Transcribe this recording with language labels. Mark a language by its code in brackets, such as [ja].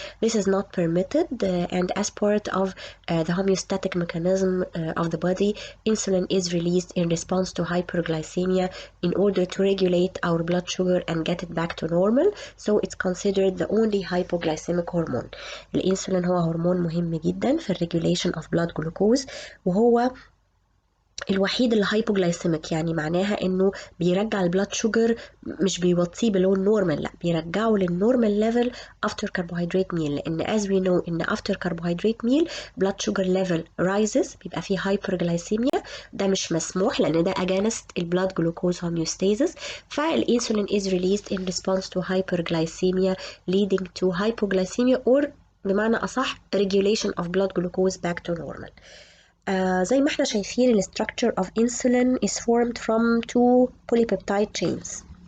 [en] This is not permitted, and as part of the homeostatic mechanism of the body, insulin is released in response to hyperglycemia in order to regulate our blood sugar and get it back to normal. So it's considered the only hypoglycemic hormone. [ar] الانسولين هو هرمون مهم جدا في [en] الريجوليشن of blood glucose، [ar] وهو الوحيد اللي هايبوجلايسيميك، يعني معناها انه بيرجع [en] البلاد شوجر، [ar] مش بيوطيه [en] below النورمال، [ar] لا بيرجعه [en] للنورمال ليفل after carbohydrate meal، [ar] لان [en] as we know [ar] ان [en] after carbohydrate meal blood sugar level rises، [ar] بيبقى فيه hyperglycemia. ده مش مسموح لان ده [en] against البلاد glucose homeostasis. فالانسولين is released in response to hyperglycemia leading to hypoglycemia or [ar] بمعنى اصح [en] regulation of blood glucose back to normal. [ar] زي ما احنا شايفين ال [en] structure of insulin is formed from two polypeptide chains.